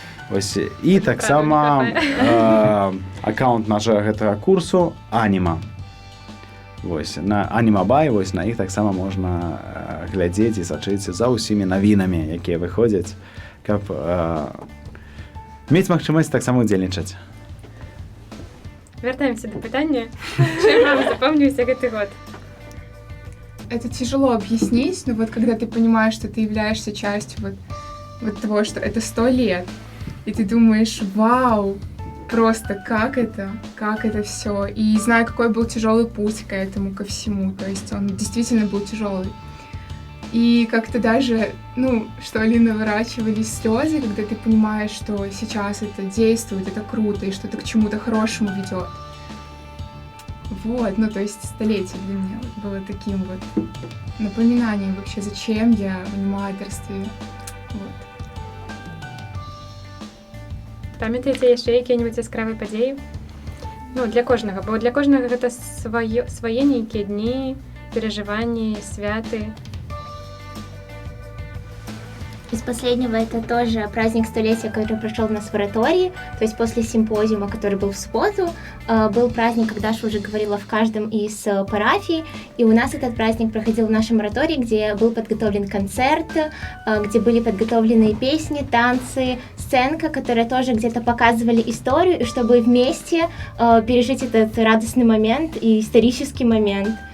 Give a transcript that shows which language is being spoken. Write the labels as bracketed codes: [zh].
[be] Вось, і таксама аккаунт нашага гэтага курсу Аніма. Вось, на Анімабай, вось, на іх таксама можна глядзець і сачыць за ўсімі навінамі, якія выходзяць, каб мець магчымасць таксама удзельнічаць. Вяртаемся до пытання. Чым вам запомнился гэты год? [ru] Это тяжело объяснить, но вот когда ты понимаешь, что ты являешься частью вот того, что это 100 лет, и ты думаешь, вау, просто как это все. И знаю, какой был тяжелый путь к этому, ко всему. То есть он действительно был тяжелый. И как-то даже, что ли, наворачивались слезы, когда ты понимаешь, что сейчас это действует, это круто, и что это к чему-то хорошему ведет. Вот, то есть столетие для меня было таким вот напоминанием вообще, зачем я в аниматорстве. Вот. [be] Памятаеце яшчэ якія-небудзь яскравыя падзеі? Для кожнага, бо для кожнага гэта свае нейкія дні, перажыванні, святы. [ru] Из последнего это тоже праздник столетия, который прошел у нас в оратории, то есть после симпозиума, который был в субботу, был праздник, как Даша уже говорила, в каждом из парафий, и у нас этот праздник проходил в нашем оратории, где был подготовлен концерт, где были подготовлены песни, танцы, сценка, которые тоже где-то показывали историю, и чтобы вместе пережить этот радостный момент и исторический момент.